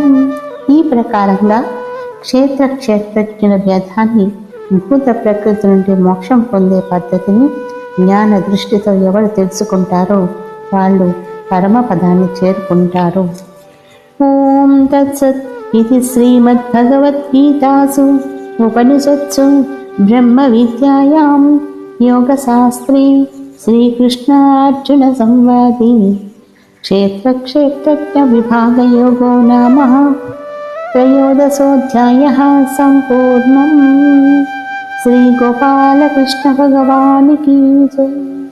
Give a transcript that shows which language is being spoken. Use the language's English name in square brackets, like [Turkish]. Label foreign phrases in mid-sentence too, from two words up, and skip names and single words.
[Telugu] ఈ ప్రకారంగా క్షేత్రజ్ఞుల భేదాన్ని, భూత ప్రకృతి నుండి మోక్షం పొందే పద్ధతిని జ్ఞాన దృష్టితో ఎవరు తెలుసుకుంటారో వాళ్ళు పరమపదాన్ని చేరుకుంటారు. [Sanskrit] ఓం తత్సత్. ఇది శ్రీమద్భగవద్గీతాసు ఉపనిషత్సు ब्रह्मविद्यायां योगशास्त्रे श्रीकृष्णार्जुनसंवादे क्षेत्रक्षेत्रज्ञविभागयोगो नाम त्रयोदशोऽध्यायः सम्पूर्णम्। [Hindi] श्रीगोपालकृष्ण भगवान् की जय।